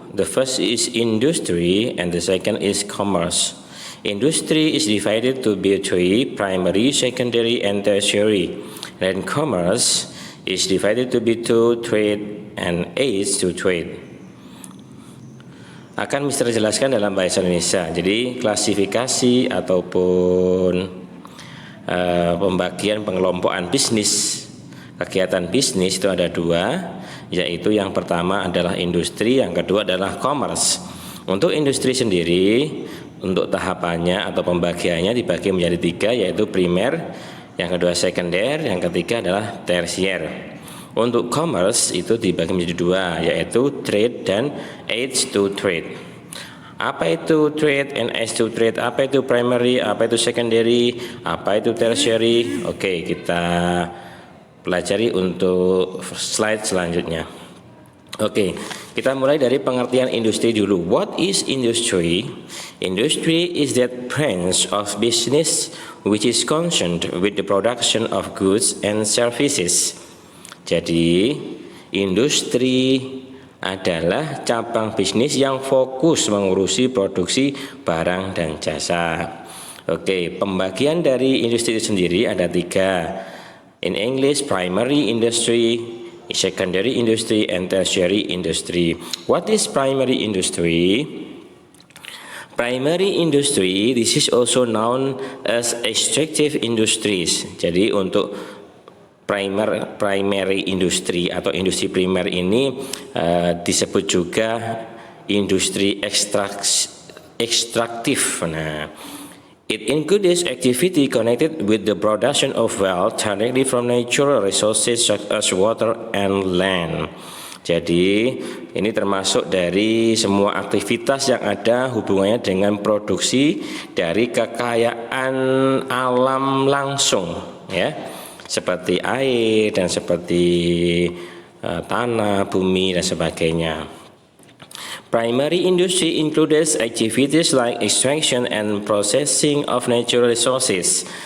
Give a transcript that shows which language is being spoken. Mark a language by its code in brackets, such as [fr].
[en] The first is industry and the second is commerce. Industry is divided to be three: primary, secondary, and tertiary. And commerce is divided to be two: trade and aids to trade. [id] Akan Mister jelaskan dalam bahasa Indonesia. Jadi klasifikasi ataupun pembagian pengelompokan bisnis, kegiatan bisnis itu ada dua, yaitu yang pertama adalah industri, yang kedua adalah commerce. Untuk industri sendiri, untuk tahapannya atau pembagiannya dibagi menjadi tiga, yaitu primer, yang kedua sekunder, yang ketiga adalah tersier. Untuk commerce itu dibagi menjadi dua, yaitu trade dan aids to trade. Apa itu trade and aids to trade? Apa itu primary? Apa itu secondary? Apa itu tertiary? Oke, kita pelajari untuk slide selanjutnya. Oke, kita mulai dari pengertian industri dulu. [en] What is industry? Industry is that branch of business which is concerned with the production of goods and services. [id] Jadi, industri adalah cabang bisnis yang fokus mengurusi produksi barang dan jasa. Oke, pembagian dari industri itu sendiri ada tiga. [en] In English, primary industry, secondary industry, and tertiary industry. What is primary industry? Primary industry, this is also known as extractive industries. [id] Jadi untuk primary industry atau industri primer ini disebut juga industri ekstraktif. [en] Nah, it includes activity connected with the production of wealth directly from natural resources such as water and land. [id] Jadi ini termasuk dari semua aktivitas yang ada hubungannya dengan produksi dari kekayaan alam langsung, ya, seperti air dan seperti tanah, bumi dan sebagainya. [en] Primary industry includes activities like extraction and processing of natural resources.